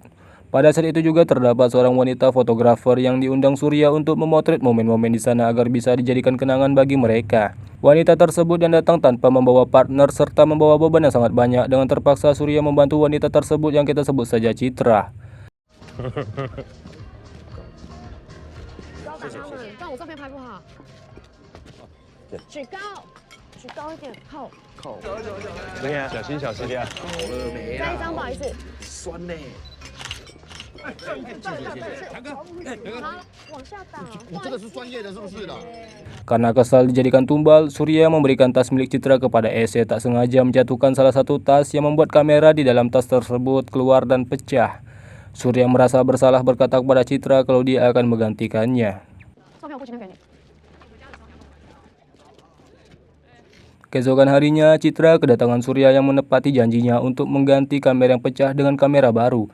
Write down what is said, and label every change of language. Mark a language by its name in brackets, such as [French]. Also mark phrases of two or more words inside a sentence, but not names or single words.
[Indonesian] Pada saat itu juga terdapat seorang wanita fotografer yang diundang Surya untuk memotret momen-momen di sana agar bisa dijadikan kenangan bagi mereka. Wanita tersebut yang datang tanpa membawa partner serta membawa beban yang sangat banyak, dengan terpaksa Surya membantu wanita tersebut yang kita sebut saja Citra. [Chinese] 高打他们，但我照片拍不好。举高，举高一点，扣。对呀，小心小心点。再一张，不好意思。酸呢。强哥，好，往下打。你这个是专业的，是不是的？ [Indonesian] Karena kesal dijadikan tumbal, Surya memberikan tas milik Citra kepada Ese, tak sengaja menjatuhkan salah satu tas yang membuat kamera di dalam tas tersebut keluar dan pecah. Surya merasa bersalah berkata kepada Citra kalau dia akan menggantikannya. Keesokan harinya, Citra kedatangan Surya yang menepati janjinya untuk mengganti kamera yang pecah dengan kamera baru.